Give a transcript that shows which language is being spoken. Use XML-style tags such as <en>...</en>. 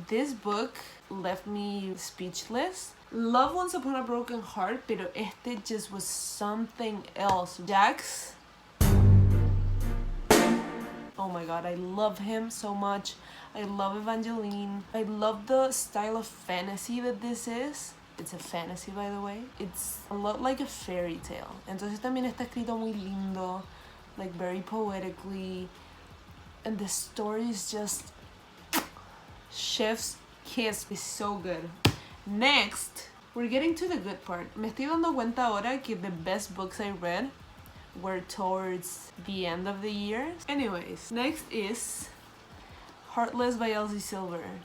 <en>This book left me speechless. Love Once Upon a Broken Heart,</en> <es>pero este</es> <en>just was something else. Jax, oh my god, I love him so much. I love Evangeline. I love the style of fantasy that this is. It's a fantasy, by the way. It's a lot like a fairy tale.</en> <es>Entonces también está escrito muy lindo,</es> <en>like very poetically. And the story is just chef's kiss. Is so good. Next, we're getting to the good part.</en> <es>Me estoy dando cuenta ahora que</es> <en>the best books I read were towards the end of the year. Anyways, next is Heartless by Elsie Silver.</en>